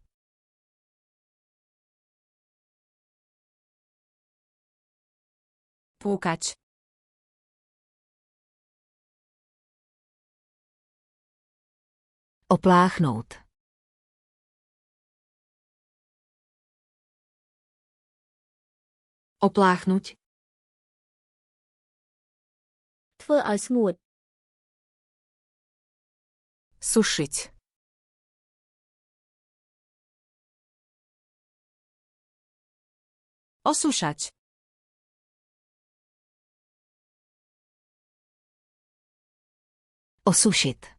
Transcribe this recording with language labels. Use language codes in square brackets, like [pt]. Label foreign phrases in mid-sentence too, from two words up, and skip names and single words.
[pl] Płukać. [cs] Opláchnout. [sk] Opláchnuť. [km] ធ្វើឲ្យស្ងួត [ru] Сушить. [pl] Osuszać. [cs] Osušit.